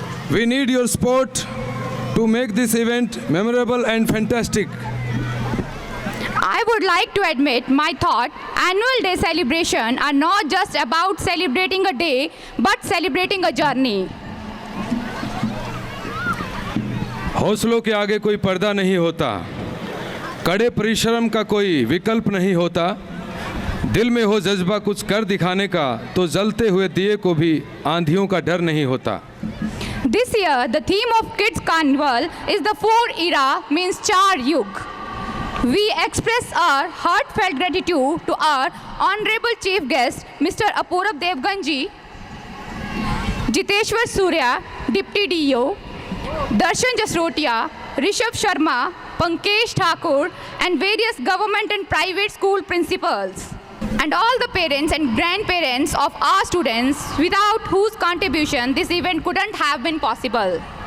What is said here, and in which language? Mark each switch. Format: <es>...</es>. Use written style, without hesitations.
<en>We need your support to make this event memorable and fantastic. I would like to admit my thought annual day celebration are not just about celebrating a day but celebrating a journey.</en> <hi>हौसलों के आगे कोई पर्दा नहीं होता, कड़े परिश्रम का कोई विकल्प नहीं होता, दिल में हो जज्बा कुछ कर दिखाने का तो जलते हुए दिए को भी आंधियों का डर नहीं होता.</hi> <en>This year the theme of Kids Carnival is the four era means Char Yug. We express our heartfelt gratitude to our Honorable Chief Guest, Mr. Apurav Devganji, Jiteshwar Surya, Deputy DO, Darshan Jasrotia, Rishabh Sharma, Pankesh Thakur, and various government and private school principals, and all the parents and grandparents of our students, without whose contribution this event couldn't have been possible.</en>